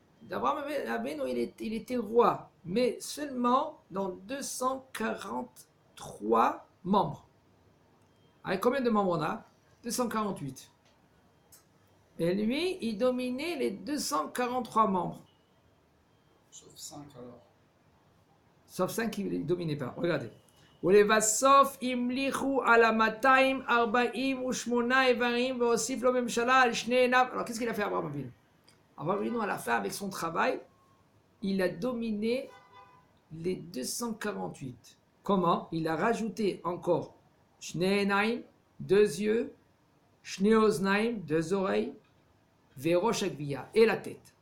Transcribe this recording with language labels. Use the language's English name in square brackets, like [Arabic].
[French] Abraham Avinu, il était roi, mais seulement dans 243 membres. Avec combien de membres on a? 248. Et lui, il dominait les 243 membres. Sauf 5 alors. Sauf 5 qui ne dominaient pas. Regardez. [Hebrew] ולבסוף המליכו על 248 איברים והוסיף לו ממשלה על שני עיניו. [French] Alors qu'est-ce qu'il a fait Abraham Avinu? Abraham Avinu, à la fin, avec son travail, il a dominé les 248. Comment? Il a rajouté encore Shnei Enaim, 2 yeux, Shnei oznaim, 2 oreilles, [Hebrew] verosh agvia, [French] et la tête.